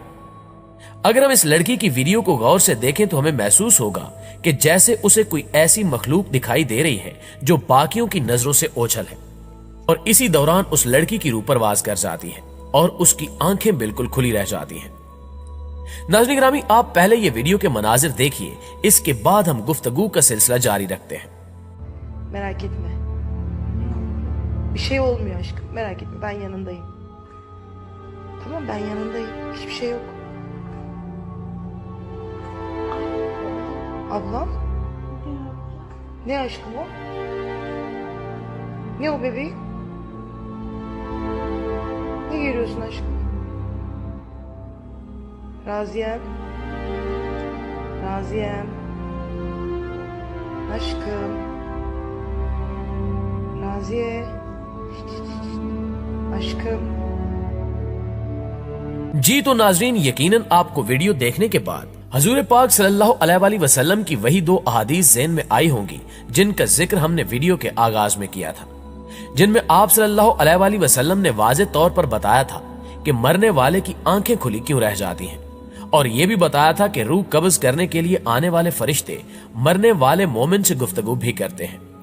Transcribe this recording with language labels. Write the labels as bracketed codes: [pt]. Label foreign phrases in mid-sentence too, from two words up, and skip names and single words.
[hi] अगर हम इस लड़की की वीडियो को गौर से देखें तो हमें महसूस होगा कि जैसे उसे कोई ऐसी मखलूक दिखाई दे रही है जो बाकियों की नजरों से ओझल है, और इसी दौरान उस लड़की की रूह परवाज कर जाती है और उसकी आंखें बिल्कुल खुली रह जाती हैं। नाज़रीन गिरामी, आप पहले ये वीडियो के मनाजिर देखिए, इसके बाद हम गुफ्तगू का सिलसिला जारी रखते हैं। [tr] Merak etme. Bir şey olmuyor aşkım. Merak etme. Ben yanındayım. Tamam, ben yanındayım. Hiçbir şey yok. Ablam? Ne aşkım o? Ne o bebeğim? Ne görüyorsun aşkım? Raziyem. Raziyem. Aşkım. Raziye. Aşkım. [hi] जी तो नाजरीन, यकीनन आपको वीडियो देखने के बाद हजूर पाक [ar] صلى الله عليه وسلم [hi] की वही 2 अहादीस ज़हन में आई होंगी जिनका जिक्र हमने वीडियो के आगाज में किया था, जिनमें आप [ar] صلى الله عليه وسلم [hi] ने वाज़े तौर पर बताया था कि मरने वाले की आंखें खुली क्यों रह जाती हैं, और यह भी बताया था कि रूह कब्ज करने के लिए आने वाले फरिश्ते मरने वाले मोमिन से गुफ्तगू भी करते हैं।